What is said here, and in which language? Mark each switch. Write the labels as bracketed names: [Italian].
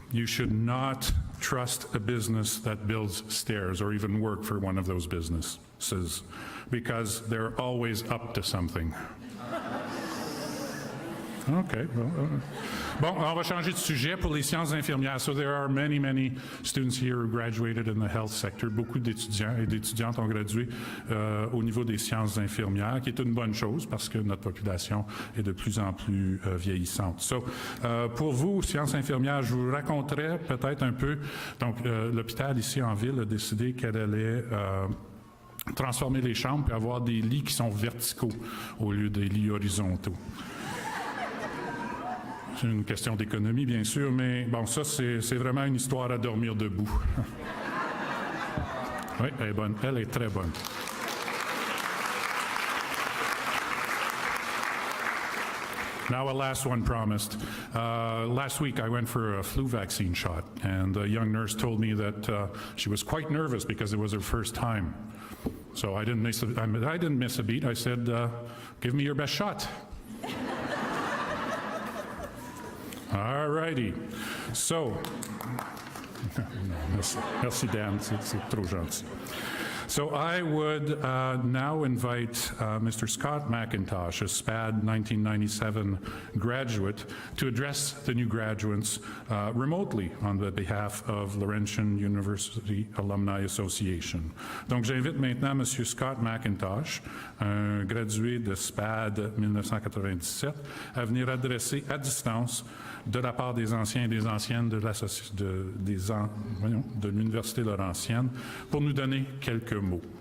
[English] You should not trust a business that builds stairs or even work for one of those businesses because they're always up to something. Okay. [French] Bon, on va changer de sujet pour les sciences infirmières. [English] So there are many students here who graduated in the health sector. [French] Beaucoup d'étudiants et d'étudiantes ont gradué au niveau des sciences infirmières, qui est une bonne chose parce que notre population est de plus en plus vieillissante. So, pour vous, sciences infirmières, je vous raconterai peut-être un peu. Donc, l'hôpital ici en ville a décidé qu'elle allait transformer les chambres et avoir des lits qui sont verticaux au lieu des lits horizontaux. C'est une question d'économie, bien sûr, mais bon, ça, c'est vraiment une histoire à dormir debout. Oui, elle est bonne. Elle est très bonne. [English] Now, a last one promised. Last week, I went for a flu vaccine shot, and a young nurse told me that she was quite nervous because it was her first time. So I didn't miss a beat. I said, give me your best shot. All righty. [French] So, merci Dan, c'est trop gentil. [English] So I would now invite Mr. Scott McIntosh, a SPAD 1997 graduate, to address the new graduates remotely on the behalf of Laurentian University Alumni Association. [French] Donc j'invite maintenant M. Scott McIntosh, un gradué de SPAD 1997, à venir adresser à distance de la part des anciens et des anciennes de l'Université Laurentienne pour nous donner quelques mots.